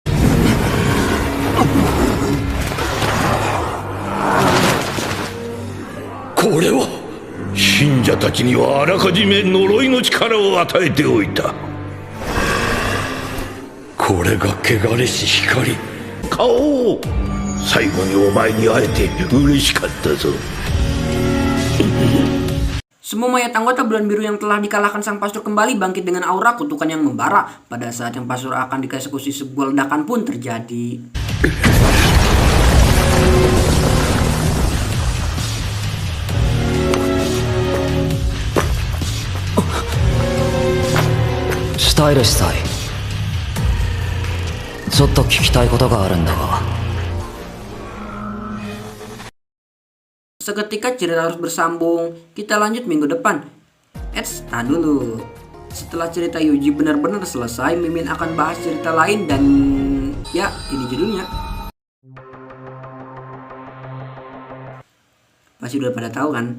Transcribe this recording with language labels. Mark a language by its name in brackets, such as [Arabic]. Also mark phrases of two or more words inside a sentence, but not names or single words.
[Japanese] これは信者たちにはあらかじめ呪いの力を与えておいた。これが汚れし光。顔を最後にお前に会えて嬉しかったぞ。 [Indonesian] Semua mayat anggota Bulan Biru yang telah dikalahkan sang pastor kembali bangkit dengan aura kutukan yang membara. Pada saat yang pastor akan dieksekusi, sebuah ledakan pun terjadi. [Japanese] Stylish Sai, ちょっと聞きたいことがあるんだが。 [Indonesian] Seketika cerita harus bersambung. Kita lanjut minggu depan. Tahan dulu. Setelah cerita Yuji benar-benar selesai, Mimin akan bahas cerita lain dan ya, ini judulnya. Pasti udah pada tahu kan?